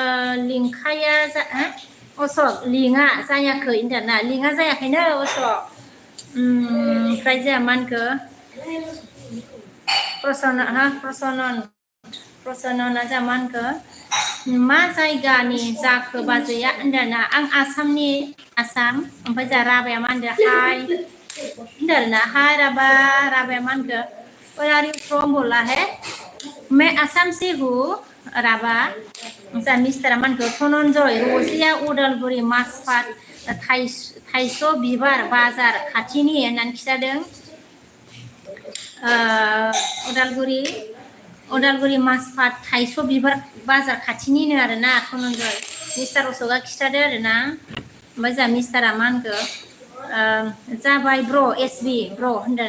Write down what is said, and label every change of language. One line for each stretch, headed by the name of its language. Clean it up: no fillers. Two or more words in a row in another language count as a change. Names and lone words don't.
Bodo: असक लिंकआ जायाखै होनदों ना लिंकआ जायाखैनो असक ओमफ्राय जोंहा मा होनखो प्रसनना जोंहा मा होनखो मा जायगानि जाखो बाजैया होनदों ना आं आसाम ओमफ्राय जोंहा राबाया मा होनदों हाय होनदों आरोना हाय राबाया मा होनखो
English: where are you from
Hindi: बोला है मैं आसाम से हूँ
Bodo: राबा जा मिस्टारा मा होनखो धनन्जय रजिया उदालगुरि मासफाट थाइस' बिबार बाजार खाथिनि होननानै खिथादों उदालगुरि मासफाट थाइस' बिबार बाजार खाथिनिनो आरोना धनन्जय मिस्टार अशोकआ खिथादो आरोना ओमफ्राय जोंहा मिस्टारा मा होनखो जाबाय ब्र एसबि ब्र होनदों